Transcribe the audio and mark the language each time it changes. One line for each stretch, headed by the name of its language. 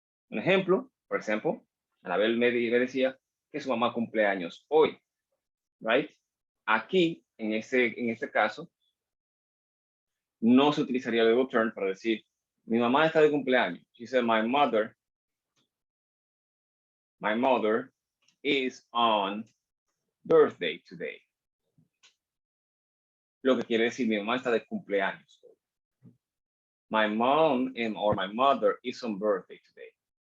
Spanish: Un ejemplo, por ejemplo, Anabel me decía que su mamá cumple años hoy,
English: right?
Spanish: Aquí, en este caso, no se utilizaría el verbo turn para decir, mi mamá está de cumpleaños.
English: She said, my mother is on birthday today.
Spanish: Lo que quiere decir, mi mamá está de cumpleaños.
English: My mom or my mother is on birthday today.